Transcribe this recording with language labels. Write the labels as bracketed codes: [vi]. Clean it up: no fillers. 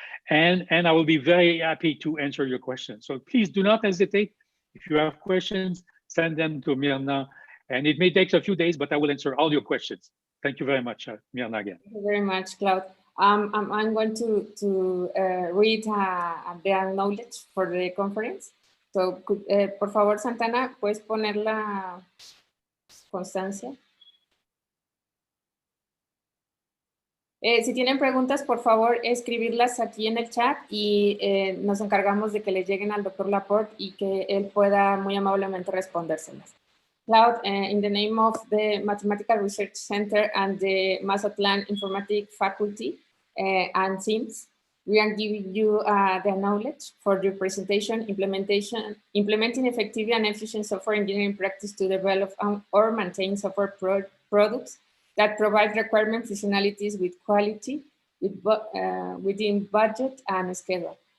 [en] And I will be very happy to answer your questions. So please do not hesitate. If you have questions, send them to Myrna. And it may take a few days, but I will answer all your questions. Thank you very much, Myrna, again. Thank you very much, Claude. I'm going to read the acknowledge for the conference. [es] So, por favor, Santana, ¿puedes poner la constancia? Si tienen preguntas, por favor, escribirlas aquí en el chat y nos encargamos de que le lleguen al Dr. Laporte y que él pueda muy amablemente respondérselas. [en] Claude, in the name of the Mathematical Research Center and the Mazatlan Informatics Faculty and teams, we are giving you the knowledge for your presentation, implementing effective and efficient software engineering practice to develop or maintain software products that provide requirement functionalities with quality, within budget and schedule.